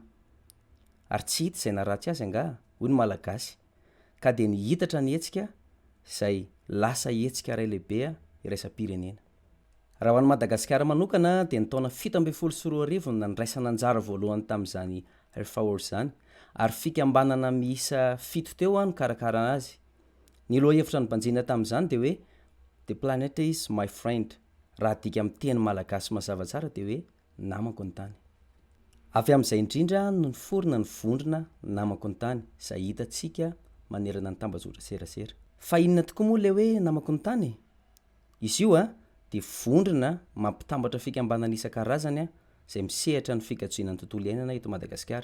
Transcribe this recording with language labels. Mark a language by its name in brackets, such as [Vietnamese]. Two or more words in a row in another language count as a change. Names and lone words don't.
[Malagasy] Ary tsy hita izay naratsy azy anga, hoy ny malagasy, ka dia nihitatra ny hetsika izay lasa hetsika iray lehibe iraisam-pirenena. Raha ho an'i Madagasikara manokana dia ny taona 7 no nandraisana anjara voalohany tamin'izany Earth Hour izany, ary fikambanana miisa 7 teo no karakara azy. Ny lohahevitra ny banjina tamin'izany dia hoe [English] the planet is my friend. [Malagasy] Raha dika amin'ny teny malagasy mazava tsara dia hoe namako ny tany. Avy amin'izay indrindra no niforona ny vondrona namako ny tany, izay hitantsika manerana ny tambazotran serasera. Fa inona tokoa moa ilay hoe namako ny tany? Izy io dia vondrona mampitambatra fikambanana isan-karazany izay misehatra ny fikajiana ny tontolo iainana eto Madagasikara.